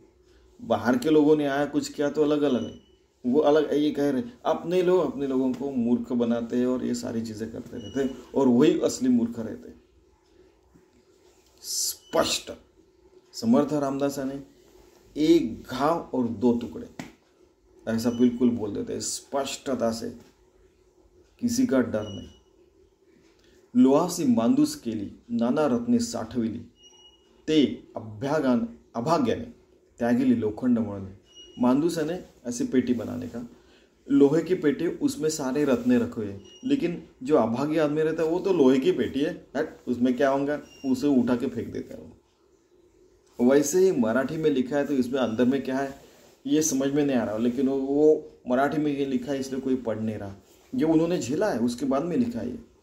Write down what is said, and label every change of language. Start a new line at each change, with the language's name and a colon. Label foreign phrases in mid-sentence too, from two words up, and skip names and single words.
Hindi: बाहर के लोगों ने आया कुछ किया तो अलग अलग है, वो अलग ये कह रहे, अपने लोग अपने लोगों को मूर्ख बनाते हैं और ये सारी चीज़ें करते रहते हैं, और वही असली मूर्ख रहते हैं। स्पष्ट समर्थ रामदास ने एक घाव और 2 टुकड़े, ऐसा बिल्कुल बोल देते हैं स्पष्टता से, किसी का डर नहीं।
Marathi: लोहासी मांदूस केली, नाना रत्ने साठविली, ते अभाग्याने त्यागेली लोखंड मळणे।
Hindi: मांदूस यानी ऐसी पेटी बनाने का, लोहे की पेटी, उसमें सारे रत्ने रखे हुए, लेकिन जो अभागी आदमी रहता है वो तो लोहे की पेटी है, हट उसमें क्या होगा, उसे उठा के फेंक देता है वो। वैसे ही मराठी में लिखा है तो इसमें अंदर में क्या है ये समझ में नहीं आ रहा, लेकिन वो मराठी में ये लिखा है इसलिए कोई पढ़ नहीं रहा, ये उन्होंने झेला है उसके बाद में लिखा है।